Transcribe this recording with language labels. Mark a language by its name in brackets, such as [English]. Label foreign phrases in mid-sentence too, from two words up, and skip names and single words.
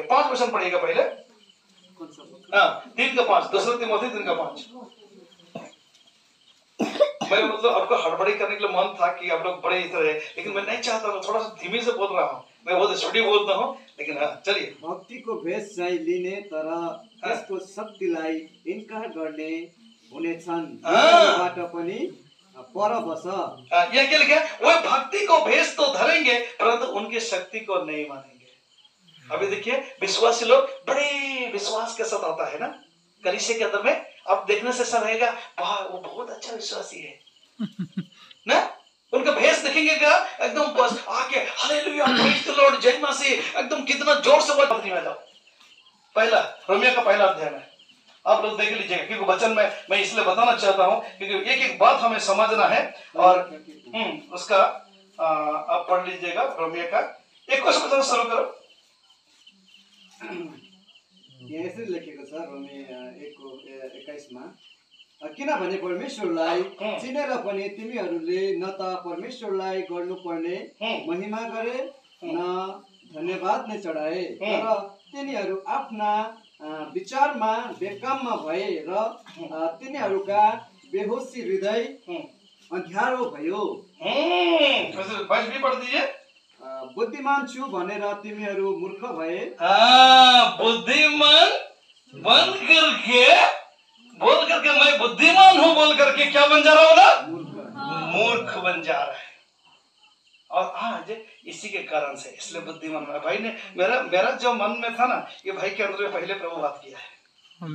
[Hindi] 5 वचन पढ़िएगा पहले। 3:5, दूसरा तिमोथी 3:5। मैं मतलब आपको हड़बड़ी करने के लिए मन था कि आप लोग बड़े इधर है, लेकिन मैं नहीं चाहता हूँ, थोड़ा सा धीमे से बोल रहा हूँ, मैं बहुत स्टडी बोलता हूँ, लेकिन चलिए। [Nepali] भक्ति को भेष चाहिँ लिने तर त्यसको शक्तिलाई इन्कार गर्ने हुनेछन्, बाट पनि पर बस। [Hindi] यह क्या लिखा है? वो भक्ति को भेष तो धरेंगे परंतु उनकी शक्ति को नहीं मानेंगे। अभी देखिए विश्वासी लोग बड़े विश्वास के साथ आता है ना कलीसिया के अंदर में, अब देखने से ऐसा रहेगा वाह वो बहुत अच्छा विश्वासी है ना। उनका भेष देखेंगे क्या एकदम बस आके हालेलुया [English] praise the Lord [Hindi] जय मसीह एकदम कितना जोर से बोल में जाओ। पहला रोमियो का पहला अध्याय में आप लोग देख लीजिएगा क्योंकि वचन में मैं इसलिए बताना चाहता हूं क्योंकि एक एक बात हमें समझना है और उसका आप पढ़ लीजिएगा। रोमियो का 21 वचन शुरू करो। [Nepali] यहाँ यसरी लेखेको छ रोमियो 1:21 मा, किनभने परमेश्वरलाई चिनेर पनि तिमीहरूले न त परमेश्वरलाई गर्नुपर्ने महिमा गरे न धन्यवाद नै चढाए, तर तिनीहरू आफ्ना विचारमा बेकाममा भए र तिनीहरूका बेहोसी हृदय अँध्यारो भयो। बुद्धिमान छु भनेर तिमीहरू मूर्ख भए। [Hindi] बुद्धिमान बन करके बोल करके मैं बुद्धिमान हूं बोल करके क्या बन जा रहा होगा? मूर्ख बन जा रहा है। और आज इसी के कारण से इसलिए बुद्धिमान बना। भाई ने मेरा जो मन में था ना ये भाई के अंदर में पहले प्रभु बात किया है।